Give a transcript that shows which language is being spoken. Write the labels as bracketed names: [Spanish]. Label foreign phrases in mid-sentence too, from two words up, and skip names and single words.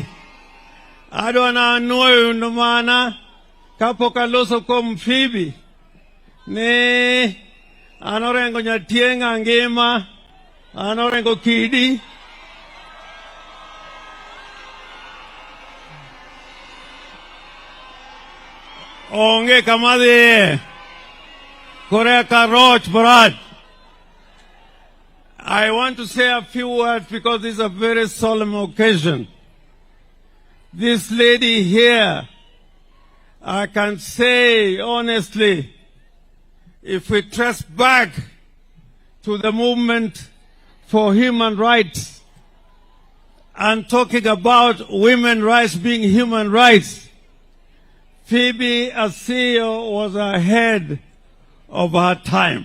[Luo (Kenya and Tanzania)] Adwa nanuoyo mana kapok aloso kuom Phoebe ni an Orengo nyatieng' ngima, an Orengo kidi, onge kama dhiye. Koreka roch brad. [English] I want to say a few words because this is a very solemn occasion. This lady here, I can say honestly, if we trace back to the movement for human rights and talking about women's rights being human rights, Phoebe Asiyo was ahead of her time.